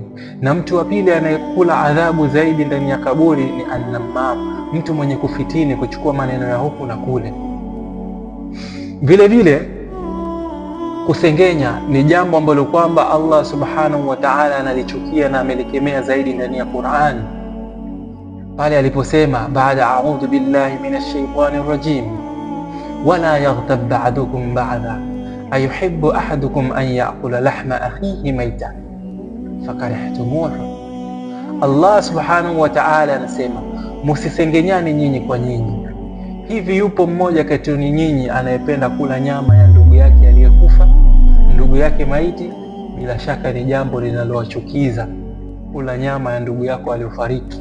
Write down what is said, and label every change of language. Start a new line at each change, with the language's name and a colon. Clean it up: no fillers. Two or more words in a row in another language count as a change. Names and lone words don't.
Swahili: Na mtu wa pili anayekula adhabu zaidi ndani ya kaburi ni an-namam, mtu mwenye kufitini, kuchukua maneno ya huku na kule. Vile vile kusengenya ni jambo ambalo kwamba Allah
Arabic: سبحانه وتعالى
Swahili: analichukia na amelikemea zaidi ndani ya Qur'an, pale aliposema baada
Arabic: أعوذ بالله من الشيطان الرجيم ولا يغتب بعضكم بعضا أيحب أحدكم أن يأكل لحم أخيه ميتا فكرهتموه.
Swahili: Allah
Arabic: سبحانه وتعالى
Swahili: anasema musisengenyani nyinyi kwa nyinyi. Hivi yupo mmoja kati yenu nyinyi anayependa kula nyama ya ndugu yake aliyekufa, ndugu yake maiti? Bila shaka ni jambo linalowachukiza kula nyama ya ndugu yako aliyofariki.